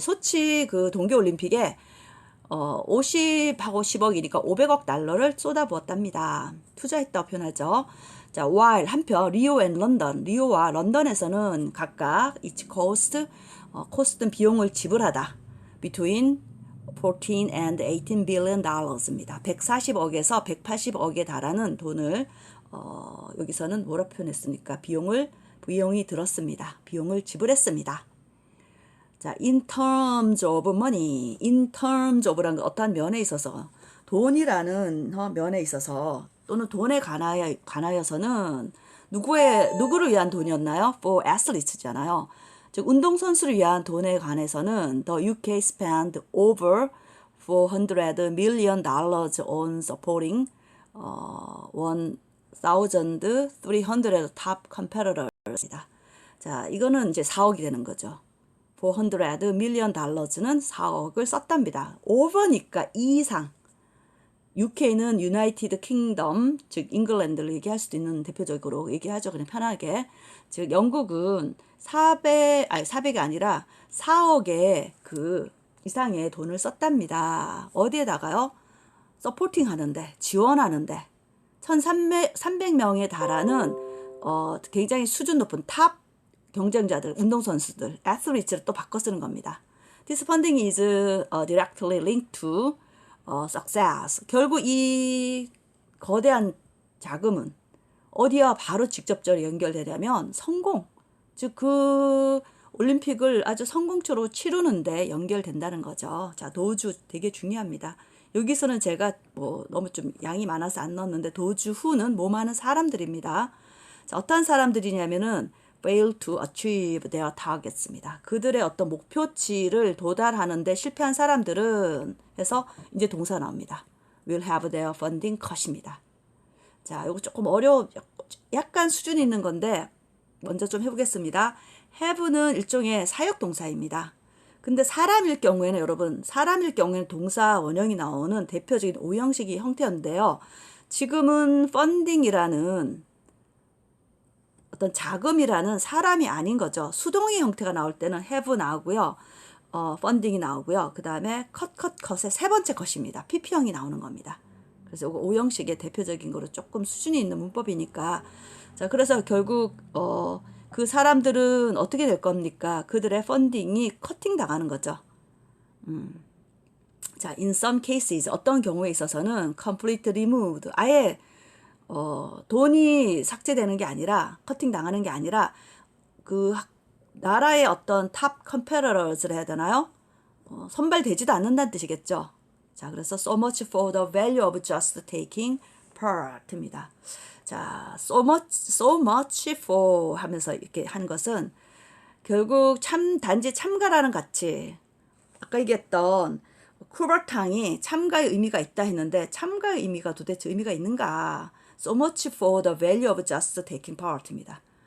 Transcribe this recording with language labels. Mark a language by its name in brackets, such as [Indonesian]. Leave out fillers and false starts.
[Korean] 소치 그 동계올림픽에 50하고 10억이니까 500억 달러를 쏟아부었답니다. 투자했다고 표현하죠. 자, while 한편 리오 앤 런던, 리오와 런던에서는 각각 [English] each cost, [Korean] 코스트는 비용을 지불하다. [English] between 14 and 18 billion dollars입니다. [Korean] 140억에서 180억에 달하는 돈을 여기서는 뭐라 표현했습니까? 비용이 들었습니다. 비용을 지불했습니다. 자, [English] in terms of money, in terms of [Korean] 라는 어떠한 면에 있어서 돈이라는 면에 있어서 또는 돈에 관하여서는 누구를 위한 돈이었나요? [English] For athletes잖아요. [Korean] 즉 운동선수를 위한 돈에 관해서는 [English] the UK spent over 400 million dollars on supporting 1,300 top competitors입니다. [Korean] 자, 이거는 이제 4억이 되는 거죠. [English] 400 million dollars [Korean] 는 4억을 썼답니다. over니까 이상. UK는 United Kingdom, 즉 잉글랜드를 얘기할 수도 있는 대표적으로 얘기하죠. 그냥 편하게. 즉 영국은 400이 아니라 4억의 그 이상의 돈을 썼답니다. 어디에다가요? 서포팅 하는데, 지원하는데 1,300명에 달하는 굉장히 수준 높은 탑 경쟁자들, 운동선수들, athletes를 또 바꿔 쓰는 겁니다. [English] This funding is directly linked to success. [Korean] 결국 이 거대한 자금은 어디와 바로 직접적으로 연결되려면 성공, 즉 그 올림픽을 아주 성공적으로 치르는데 연결된다는 거죠. 자, 도주 되게 중요합니다. 여기서는 제가 뭐 너무 좀 양이 많아서 안 넣었는데 도주 후는 뭐 많은 사람들입니다. 자, 어떤 사람들이냐면은 [English] fail to achieve their targets입니다. [Korean] 그들의 어떤 목표치를 도달하는데 실패한 사람들은 해서 이제 동사 나옵니다. [English] will have their funding cut입니다. [Korean] 자, 이거 조금 약간 수준 있는 건데 먼저 좀 해보겠습니다. have는 일종의 사역동사입니다. 근데 사람일 경우에는 여러분, 사람일 경우에는 동사 원형이 나오는 대표적인 오형식이 형태인데요. 지금은 funding이라는 어떤 자금이라는 사람이 아닌 거죠. 수동의 형태가 나올 때는 have 나오고요. funding이 나오고요. 그 다음에 cut의 세 번째 것입니다. PP형이 나오는 겁니다. 그래서 이거 오형식의 대표적인 거로 조금 수준이 있는 문법이니까. 자, 그래서 결국 그 사람들은 어떻게 될 겁니까? 그들의 펀딩이 커팅 당하는 거죠. 자, [English] in some cases [Korean] 어떤 경우에 있어서는 [English] completely removed, [Korean] 아예 돈이 삭제되는 게 아니라 커팅 당하는 게 아니라 그 나라의 어떤 탑 컴페러러즈를 해야 되나요? 선발되지도 않는다는 뜻이겠죠. 자, 그래서 [English] so much for the value of just taking part입니다. [Korean] 자, [English] so much for [Korean] 하면서 이렇게 하는 것은 결국 단지 참가라는 가치. 아까 얘기했던 쿠버탕이 참가의 의미가 있다 했는데 참가의 의미가 도대체 의미가 있는가? [English] So much for the value of just taking part입니다.